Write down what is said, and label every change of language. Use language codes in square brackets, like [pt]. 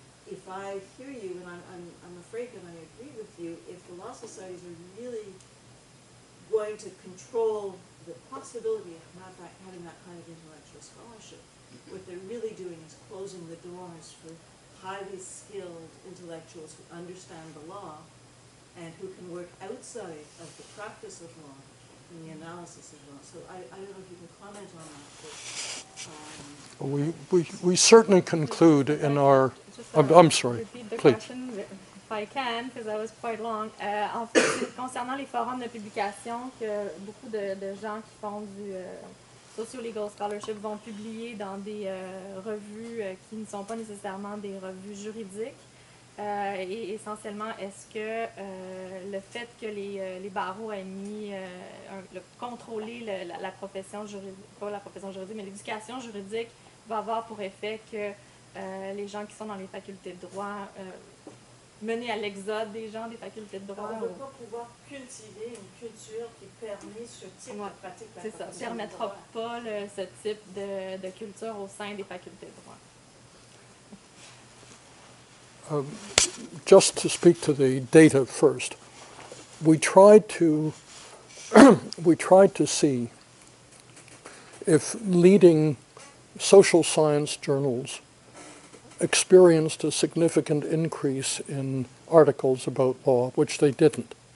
[en] If I hear you, and I'm afraid that I agree with you, if the law societies are really going to control the possibility of having that kind of intellectual scholarship, what they're really doing is closing the doors for highly skilled intellectuals who understand the law and who can work outside of the practice of law in the analysis of law. So I don't know if you can comment on that. But, We certainly conclude in our... I'm sorry, Repeat the please. question, if I can, because that was quite long. [fr] En fait, concernant les forums de publication, que beaucoup de gens qui font du socio-legal scholarship vont publier dans des revues qui ne sont pas nécessairement des revues juridiques. Et essentiellement, est-ce que le fait que les barreaux aient mis, contrôler la profession juridique, pas la profession juridique, mais l'éducation juridique va avoir pour effet que les gens qui sont dans les facultés de droit, mener à l'exode des gens des facultés de droit. on ne veut pas pouvoir cultiver une culture qui permet ce type de pratique. C'est ça, ne permettra pas ce type de culture au sein des facultés de droit. [en] Just to speak to the data first, we tried to see if leading social science journals experienced a significant increase in articles about law, which they didn't.